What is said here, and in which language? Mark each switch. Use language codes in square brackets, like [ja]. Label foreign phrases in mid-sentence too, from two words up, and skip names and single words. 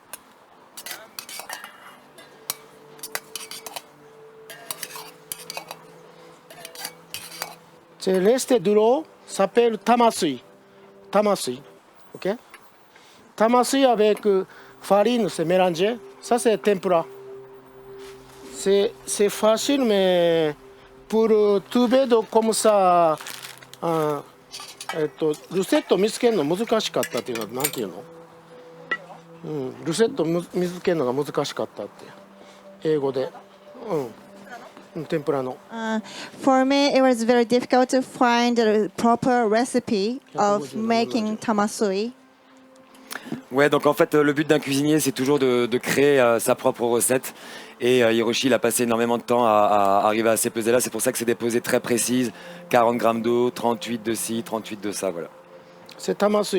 [fr] C'est resté de l'eau, s'appelle tamasui. Tamasui. Ok? Tamasui avec farine, c'est mélangé. Ça, c'est tempura. C'est facile, mais pour trouver comme ça, [ja] ルセット見つけるの難しかったっていうのは何ていうの、ルセット見つけるのが難しかったって英語で、 天ぷらの。 [en] For me, it was very difficult to find a proper recipe of making tamasui. [fr] Ouais, donc en fait, le but d'un cuisinier, c'est toujours de créer sa propre recette. Et Hiroshi, il a passé énormément de temps à arriver à ces pesées-là. C'est pour ça que c'est des pesées très précises. 40 grammes d'eau, 38 de ci, 38 de ça, voilà. C'est tamasui.